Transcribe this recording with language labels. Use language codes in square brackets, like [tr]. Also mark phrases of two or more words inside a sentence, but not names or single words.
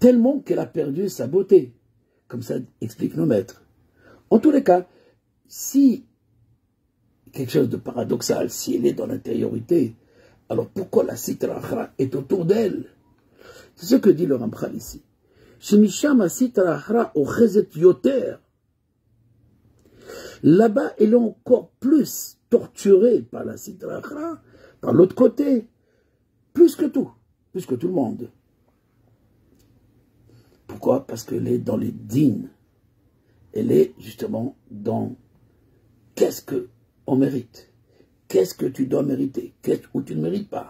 [fr] tellement qu'elle a perdu sa beauté, comme ça expliquent nos maîtres. En tous les cas, si quelque chose de paradoxal, si elle est dans l'intériorité, alors pourquoi la [arc] סטרא אחרא [fr] est autour d'elle? C'est ce que dit le Ramchal ici. [he] שמשם סטרא אחרא אוחזת יותר. [fr] Là-bas, elle est encore plus torturée par la [arc] סטרא אחרא, [fr] par l'autre côté, plus que tout le monde. Pourquoi? Parce qu'elle est dans les dînes. Elle est justement dans qu'est-ce qu'on mérite, qu'est-ce que tu dois mériter, qu'est-ce que tu ne mérites pas.